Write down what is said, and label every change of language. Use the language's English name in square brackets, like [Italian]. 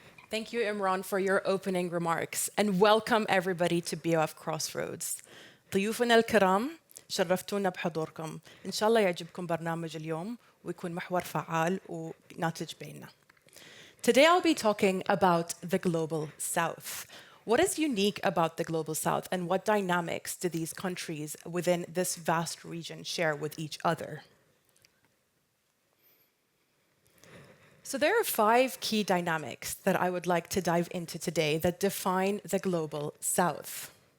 [English] Thank you, Imran, for your opening remarks, and welcome everybody to BoF Crossroads. [Arabic] ضيوفنا الكرام شرفتونا بحضوركم. إن شاء الله يعجبكم برنامج اليوم ويكون محور فعال وناتج بيننا. [English] Today I'll be talking about the Global South. What is unique about the Global South, and what dynamics do these countries within this vast region share with each other? So there are 5 key dynamics that I would like to dive into today that define the Global South.